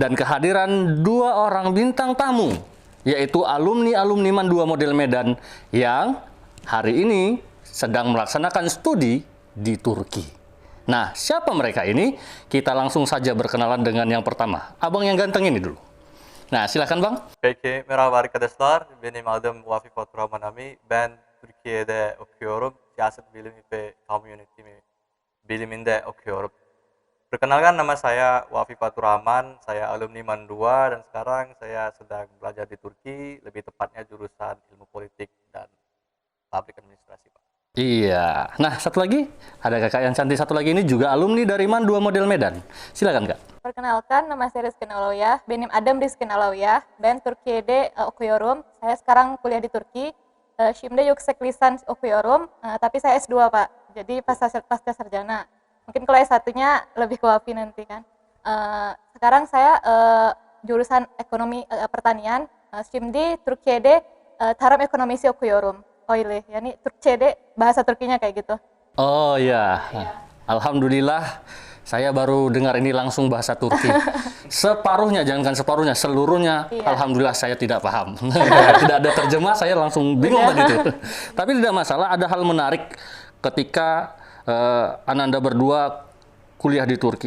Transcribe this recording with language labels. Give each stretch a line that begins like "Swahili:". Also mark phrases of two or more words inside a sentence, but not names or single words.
Indonesian: Dan kehadiran dua orang bintang tamu, yaitu alumni-alumni MAN 2 Model Medan yang hari ini sedang melaksanakan studi di Turki. Nah, siapa mereka ini? Kita langsung saja berkenalan dengan yang pertama. Abang yang ganteng ini dulu. Nah, silakan Bang.
Turkish: Peki, merhaba arkadaşlar. Benim adım Vafi Faturrahman Ami. Ben Türkiye'de okuyorum. Siyaset bilimi ve kamu yönetimi biliminde okuyorum.
Indonesian: Perkenalkan, nama saya Wafi Faturrahman, saya alumni MAN 2 dan sekarang saya sedang belajar di Turki, lebih tepatnya jurusan Ilmu Politik dan Public Administrasi, Pak. Iya. Nah, satu lagi. Ada kakak yang cantik satu lagi ini juga alumni dari MAN 2 Model Medan. Silakan, Kak. Perkenalkan, nama saya Rizky Nalawiyah.
Turkish: Benim Adam Rizky Nalawiyah. Ben Türkiye'de okuyorum.
Indonesian: Saya sekarang kuliah di Turki.
Turkish: Şimdi yüksek lisans okuyorum,
Indonesian: tapi saya S2, Pak. Jadi pasca sarjana. Mungkin kalau S1-nya lebih ke Wafi nanti kan. Sekarang saya jurusan ekonomi pertanian.
Turkish: Şimdi Türkiye'de tarım ekonomisi okuyorum. Öyle. Yani Türkçe'de
Indonesian: bahasa Turkinya kayak gitu. Oh iya. Alhamdulillah saya baru dengar ini langsung bahasa Turki. Separuhnya, jangankan separuhnya, seluruhnya. Iya. Alhamdulillah saya tidak paham. Tidak ada terjemah, saya langsung bingung tadi itu. Tapi tidak masalah, ada hal menarik ketika Ananda berdua kuliah di Turki.